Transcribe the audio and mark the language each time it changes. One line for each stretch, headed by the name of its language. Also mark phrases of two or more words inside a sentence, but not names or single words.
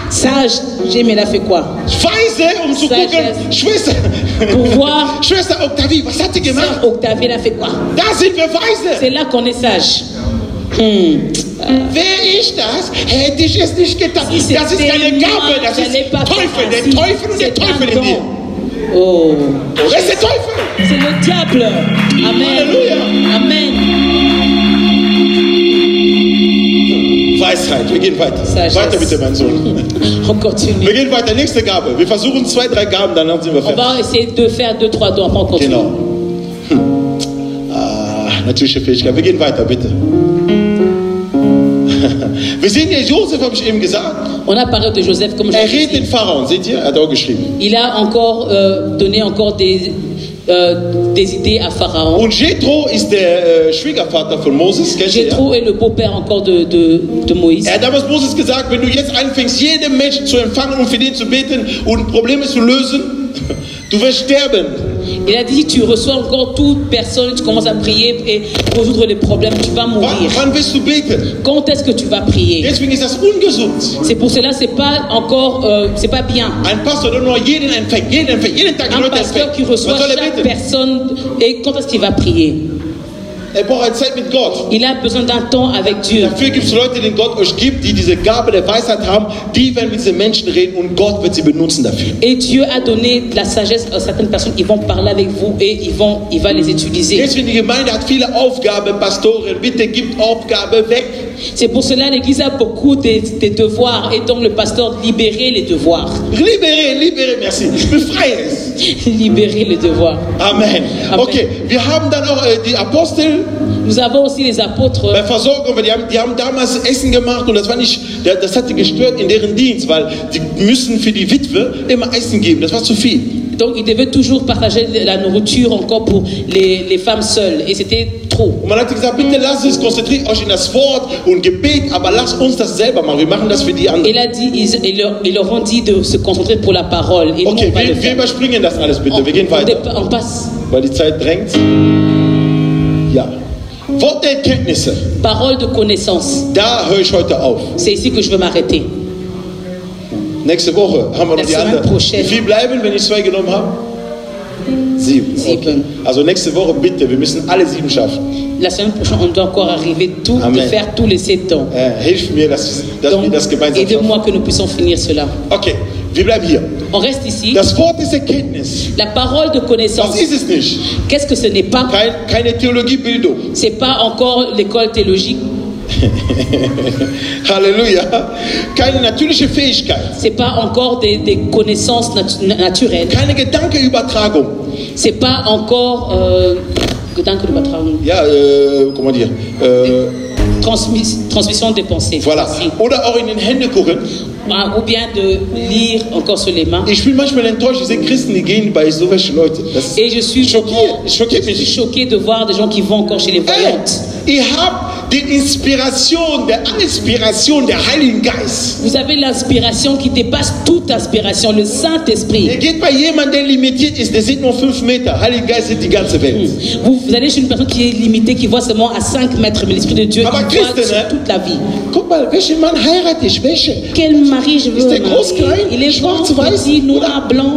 French: Sage, Jémy, elle a fait quoi?
German: Weise, um zu gucken, Schwester,
French: Pour voir.
German: Schwester Octavie, was hat sie gemacht?
French: Sœur Octavie, elle a fait quoi?
German: Da sind wir weise.
French: C'est là qu'on est sage.
German: Wäre ich das, hätte ich es nicht getan. Das ist keine Gabe, das ist Teufel, der Teufel und der Teufel in dir. Oh, Das ist der Teufel.
French: c'est le diable. Amen. Halleluja. Amen.
German: Weisheit, wir gehen weiter.
French: Sagesse.
German: Weiter bitte, mein Sohn.
French: On continue.
German: Wir gehen weiter, nächste Gabe. Wir versuchen 2, 3 Gaben, dann sind wir
French: On
German: fertig.
French: va essayer de faire 2, 3 dons. Après on continue.
German: Genau. Natürliche Fähigkeit. Wir gehen weiter, bitte. Wir sehen hier, Josef, habe ich eben gesagt,
French: On a parlé de Joseph comme je
German: er
French: l'ai
German: redet
French: dit.
German: den Pharaon. Seht ihr? Er hat auch geschrieben.
French: Il a encore donné encore des idées à Pharaon.
German: Und Jethro ist der Schwiegervater von Moses. Kennt ihr?
French: Jethro est le beau-père encore de Moïse.
German: Er hat damals Moses gesagt, wenn du jetzt anfängst, jeden Menschen zu empfangen und für den zu beten und Probleme zu lösen, du wirst sterben.
French: Il a dit, tu reçois encore toute personne, tu commences à prier et résoudre les problèmes, tu vas mourir.
German: Wann wirst du beten?
French: Quand est-ce que tu vas prier?
German: Deswegen ist das ungesund.
French: C'est pour cela, c'est pas encore, c'est pas bien.
German: Ein Pastor, der nur jeden empfängt, jeden Tag die
French: Un
German: Leute
French: pasteur
German: empfängt.
French: qui reçoit
German: Was soll er
French: chaque
German: beten?
French: personne, et quand est-ce qu'il va prier?
German: Er braucht eine Zeit mit Gott.
French: Il a besoin d'un temps avec Dieu.
German: Dafür gibt es Leute, denen Gott euch gibt, die diese Gabe der Weisheit haben, die werden mit diesen Menschen reden und Gott wird sie benutzen dafür.
French: Et Dieu a donné de la sagesse à certaines personnes. Ils vont parler avec vous et il va les utiliser.
German: Deswegen die Gemeinde hat viele Aufgaben, Pastoren, bitte gibt Aufgabe weg.
French: C'est pour cela l'Église a beaucoup de devoirs et donc le pasteur libérer les devoirs. Libere, merci.
German: Befreie es.
French: Libérer les devoirs. Amen. Amen.
German: Okay, wir haben dann auch die Apostel
French: Nous avons aussi les apôtres.
German: bei Versorgung, weil die haben damals Essen gemacht und das hat die gestört in deren Dienst, weil die müssen für die Witwe immer Essen geben. Das war zu viel.
French: Donc ils devaient toujours partager de la nourriture encore pour les femmes seules et c'était trop.
German: Und man hat gesagt, bitte lasst es, konzentriert euch in das Wort und Gebet, aber lasst uns das selber machen. Wir machen das für die anderen.
French: Il a dit, ils leur ont dit de se concentrer pour la parole et nous
German: Okay,
French: on va le
German: wir
French: faire.
German: überspringen das alles bitte. Wir gehen weiter,
French: On passe.
German: weil die Zeit drängt. Ja. Wort der Erkenntnisse.
French: Parole de connaissance.
German: Da höre ich heute auf.
French: C'est ici que je veux m'arrêter.
German: Nächste Woche haben wir noch
French: La
German: die
French: semaine
German: anderen.
French: prochaine.
German: Wie viel bleiben, wenn ich 2 genommen habe? 7. Okay. Also nächste Woche bitte, wir müssen alle 7 schaffen.
French: La semaine prochaine, on doit encore arriver de Amen. faire tous les 7 ans.
German: Hilf mir, dass wir
French: Donc,
German: das gemeinsam schaffen.
French: aidez-moi que nous puissions finir cela.
German: Okay, wir bleiben hier.
French: On reste ici.
German: Das Wort ist Erkenntnis.
French: La parole de connaissance.
German: Was ist es nicht?
French: Qu'est-ce que ce n'est pas?
German: Keine Theologiebildung.
French: C'est pas encore l'école théologique. Halleluja.
German: Keine natürliche Fähigkeit.
French: C'est pas encore des connaissances naturelles.
German: Keine Gedankenübertragung.
French: C'est pas encore Ja, comment dire? transmission des pensées. Voilà. Aussi.
German: Oder auch in den Hände gucken.
French: Ou bien de lire encore sur les mains.
German: Ich bin manchmal enttäuscht, diese Christen, die gehen bei so welchen Leuten. Das
French: Et je suis
German: schockiert mich.
French: choquée de voir des gens qui vont encore chez les voyantes.
German: Ihr habt die Inspiration der Heiligen Geist.
French: Vous avez l'inspiration qui dépasse toute inspiration, le Saint-Esprit.
German: Geht bei jemandem, der limitiert ist, der sieht nur 5 Meter. Heiliger Geist sieht die ganze Welt.
French: Vous allez chez une personne qui est limitée, qui voit seulement à 5 mètres, mais l'Esprit de Dieu
German: Aber
French: il voit
German: Christen,
French: sur
German: ne?
French: toute la vie.
German: Guck mal, welchen Mann heirate ich? Welche?
French: Quel mari je veux
German: Ist der
French: marier?
German: groß, klein,
French: Il est grand,
German: schwarz, weiß,
French: petit,
German: oder?
French: noir, blanc.